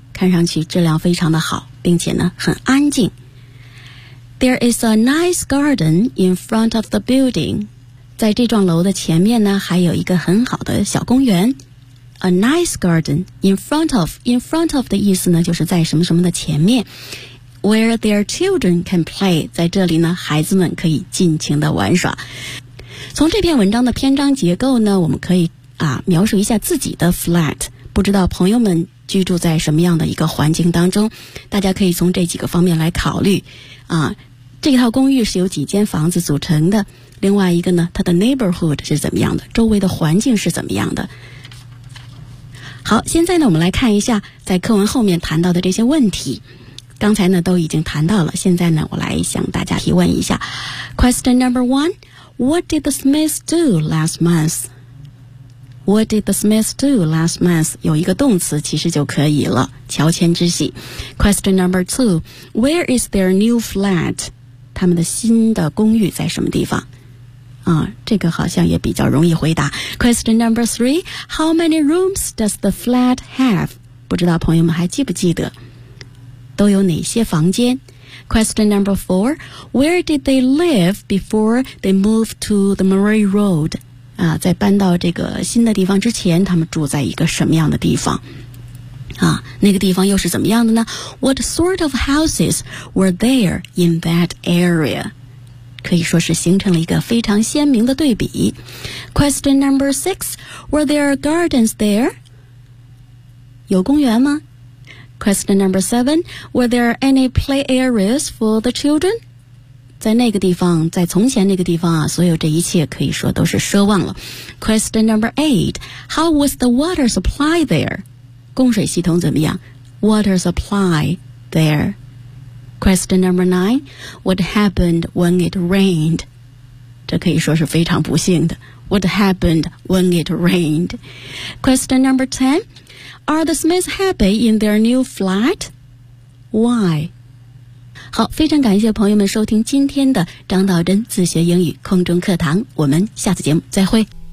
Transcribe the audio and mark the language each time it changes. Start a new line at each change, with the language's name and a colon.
Chinese: 看上去质量非常的好，并且呢很安静。
English: There is a nice garden in front of the building.
Chinese: 在这幢楼的前面呢还有一个很好的小公园。
English: A nice garden in front of.
Chinese: In front of 的意思呢就是在什么什么的前面。
English: Where their children can play，
Chinese: 在这里呢孩子们可以尽情的玩耍。从这篇文章的篇章结构呢，我们可以啊描述一下自己的 flat， 不知道朋友们居住在什么样的一个环境当中，大家可以从这几个方面来考虑啊。这套公寓是由几间房子组成的，另外一个呢它的 neighborhood 是怎么样的，周围的环境是怎么样的。好，现在呢我们来看一下在课文后面谈到的这些问题，刚才呢都已经谈到了，现在呢我来向大家提问一下。
English: Question number one， What did the Smiths do last month？ What did the Smiths do last month？
Chinese: 有一个动词其实就可以了，乔迁之喜。
English: Question number two， Where is their new flat？
Chinese: 他们的新的公寓在什么地方啊，这个好像也比较容易回答。
English: Question number three， How many rooms does the flat have？
Chinese: 不知道朋友们还记不记得都有哪些房间。
English: Question number four， Where did they live before they moved to the Murray Road？
Chinese: 啊，在搬到这个新的地方之前他们住在一个什么样的地方啊，那个地方又是怎么样的呢？
English: What sort of houses were there in that area？
Chinese: 可以说是形成了一个非常鲜明的对比。
English: Question number six， Were there gardens there？
Chinese: 有公园吗？
English: Question number seven, were there any play areas for the children?
Chinese: 在那个地方，在从前那个地方啊，所有这一切可以说都是奢望了。
English: Question number eight, how was the water supply there?
Chinese: 供水系统怎么样？
English: Water supply there. Question number nine, what happened when it rained?
Chinese: 这可以说是非常不幸的。
English: What happened when it rained? Question number ten,Are the Smiths happy in their new flat? Why?
Chinese: 好，非常感谢朋友们收听今天的张道真自学英语空中课堂，我们下次节目再会。